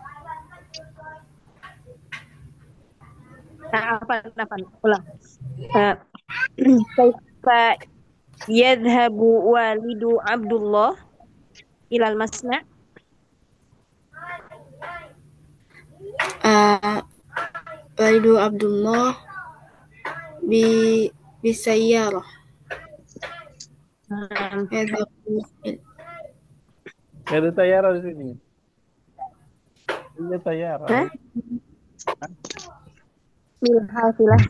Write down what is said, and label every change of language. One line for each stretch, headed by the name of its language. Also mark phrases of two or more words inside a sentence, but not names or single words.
Banjar: Apa? Ulang.
Arabic: كيف يذهب والد عبد الله إلى المصنع'? والد عبد الله بالسيارة يذهب
Banjar: Ya ada Tayara di sini. Iya Tayara.
Arabic: Hah? بالحافلة.